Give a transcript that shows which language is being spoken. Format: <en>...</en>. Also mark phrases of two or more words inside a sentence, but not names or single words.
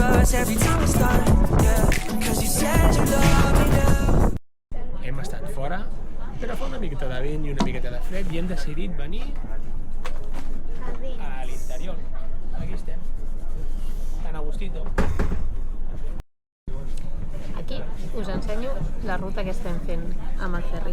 <en>close every time we start, yeah. Cause you said you love me now.</en> <ca>Hem estat fora, però fa una miqueta de vent i una miqueta de fred i hem decidit venir a l'interior. Aquí estem, tan a gustito. Aquí us ensenyo la ruta que estem fent amb el ferri.</ca>